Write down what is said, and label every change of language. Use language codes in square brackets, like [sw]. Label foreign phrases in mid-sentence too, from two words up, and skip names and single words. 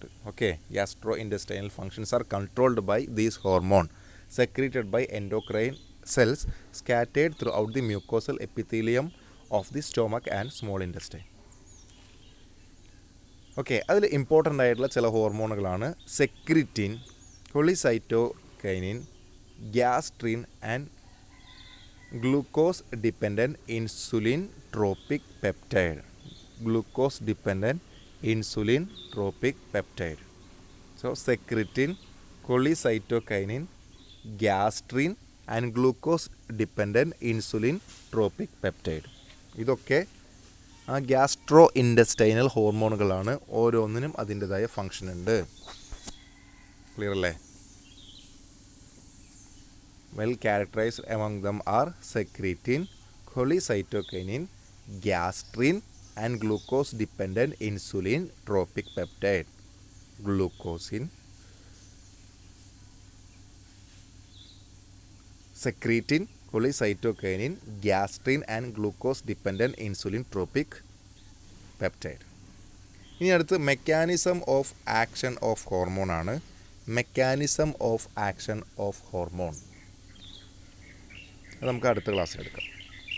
[en] okay, gastrointestinal functions are controlled by these hormone secreted by endocrine cells scattered throughout the mucosal epithelium of the stomach and small intestine. [ml] ഓക്കെ, അതിൽ ഇമ്പോർട്ടൻ്റ് ആയിട്ടുള്ള ചില ഹോർമോണുകളാണ് സെക്രിറ്റിൻ, [en] cholecystokinin, gastrin and glucose dependent insulin tropic peptide. Glucose dependent insulin tropic peptide. So secretin, cholecystokinin, gastrin and glucose dependent insulin tropic peptide. [ml] ഇതൊക്കെ ആ ഗ്യാസ്ട്രോ ഇൻറ്റസ്റ്റൈനൽ ഹോർമോണുകളാണ്. ഓരോന്നിനും അതിൻ്റെതായ ഫങ്ഷൻ ഉണ്ട്. ക്ലിയർ അല്ലേ? [en] well characterized among them are secretin, cholecystokinin, gastrin and glucose dependent insulin tropic peptide. Glucosin, secretin, cholecystokinin, gastrin and glucose dependent insulin tropic peptide. ഇനി അടുത്ത് mechanism of action of hormone ആണ്. mechanism of action of hormone [ml] അത് നമുക്ക് അടുത്ത ക്ലാസ്സിൽ എടുക്കാം.